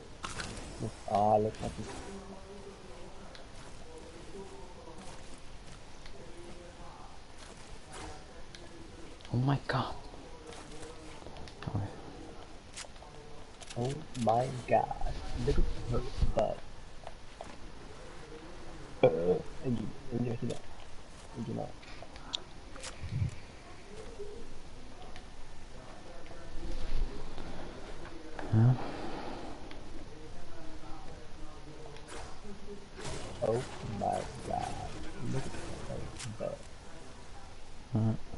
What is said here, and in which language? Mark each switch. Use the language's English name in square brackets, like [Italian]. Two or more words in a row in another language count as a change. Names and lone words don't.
[Icelandic] Alveg ekki. [English] Oh my god. Okay. Oh my god. Look at her butt. [Icelandic] Engin ekki það. Engin það. Ja. [English] Oh my god. Look at her butt. [Icelandic] Ja.